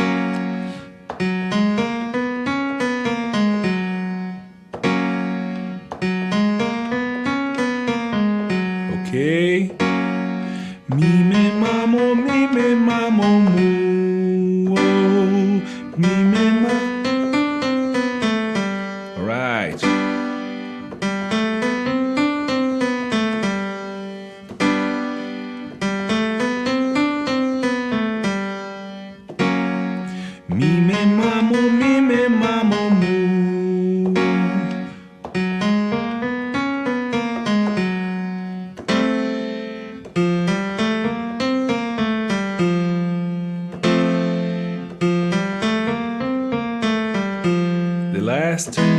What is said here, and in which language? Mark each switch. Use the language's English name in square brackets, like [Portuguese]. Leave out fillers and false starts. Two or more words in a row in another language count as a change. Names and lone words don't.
[English] Okay. Mi, me, ma, mo, mi, me, ma, mo, mo. Oh, mi, me, ma. All right. Mi, me, ma, mo, mi, me, ma, mo, mo. The last.